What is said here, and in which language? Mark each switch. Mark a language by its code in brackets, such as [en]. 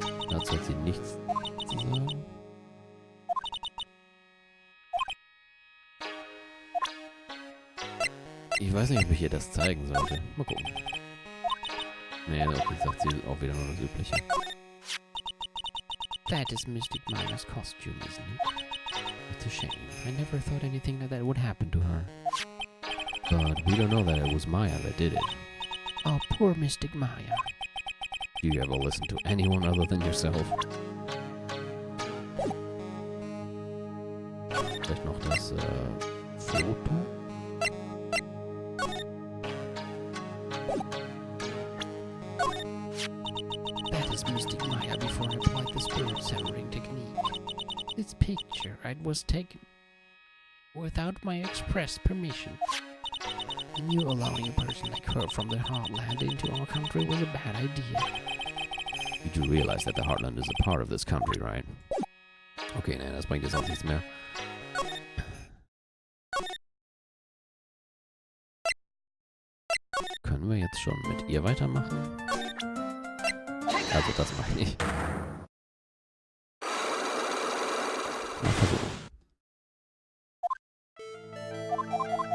[de] Dazu hat sie nichts zu sagen. Ich weiß nicht, ob ich ihr das zeigen sollte. Mal gucken. Nee, okay, sagt sie auch wieder nur das Übliche. [en] That is Mystic Maya's costume, isn't it? It's a shame. I never thought anything like that would happen to her. But we don't know that it was Maya that did it. Oh, poor Mystic Maya. Do you ever listen to anyone other than yourself? [de] Vielleicht noch das Foto? [en] That is Mystic Maya before before I applied the spirit severing technique. This picture was taken without my express permission. I knew allowing a person like her from the heartland into our country was a bad idea. You do realize that the Heartland is a part of this country, right? [de] Okay, nein, das bringt jetzt auch nichts mehr. Können wir jetzt schon mit ihr weitermachen? Also das meine ich. Mal versuchen.